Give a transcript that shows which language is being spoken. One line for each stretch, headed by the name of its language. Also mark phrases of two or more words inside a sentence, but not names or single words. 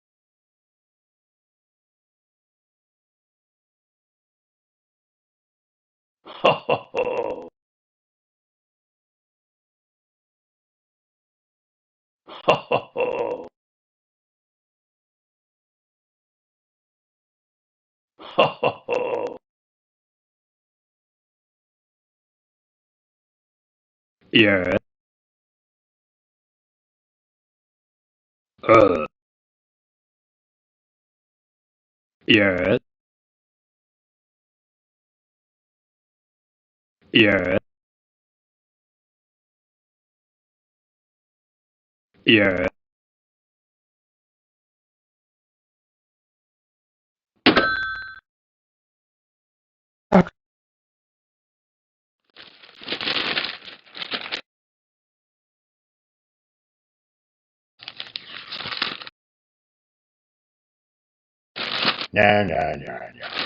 English: Ho ho ho. Ho ho ho. Ho ho ho. Yeah. Uh. Yeah. Yeah. Yeah.
Russian: Так, Ня ня ня ня.